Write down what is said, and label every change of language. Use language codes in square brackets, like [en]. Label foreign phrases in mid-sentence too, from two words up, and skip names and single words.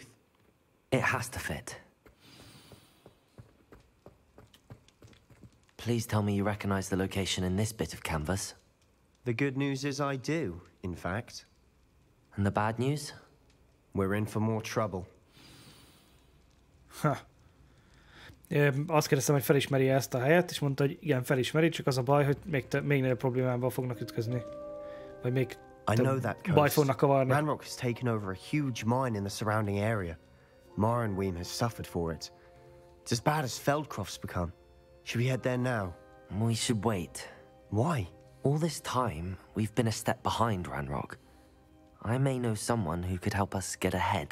[en] It has to fit. Please tell me you recognize the location in this bit of canvas. The good news is I do, in fact. And the bad news? We're in for more trouble. [hu] Azt kérdeztem, hogy felismeri ezt a helyet, és mondta, hogy igen, felismeri, csak az a baj, hogy még nagyobb problémával fognak ütközni. Vagy még bajt fognak kavarni. [en] Ranrock has taken over a huge mine in the surrounding area. Morinweem has suffered for it. It's as bad as Feldcroft's become. Should we head there now? We should wait. Why? All this time, we've been a step behind Ranrock. I may know someone who could help us get ahead.